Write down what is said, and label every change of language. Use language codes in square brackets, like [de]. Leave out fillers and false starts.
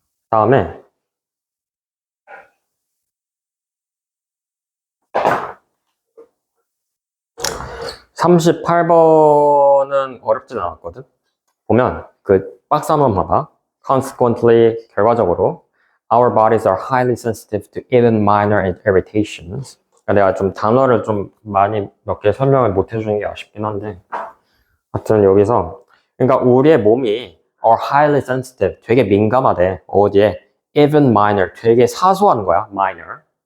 [ko] 다음에 38번은 어렵진 않았거든. 보면 그 박스 한번 봐봐. [en] Consequently, [ko] 결과적으로 [en] our bodies are highly sensitive to even minor irritations. [ko] 내가 좀 단어를 좀 많이 몇 개 설명을 못 해주는 게 아쉽긴 한데 하여튼 여기서 그러니까 우리의 몸이 [en] are highly sensitive, [ko] 되게 민감하대. 어디에? [en] even minor, [ko] 되게 사소한 거야. minor.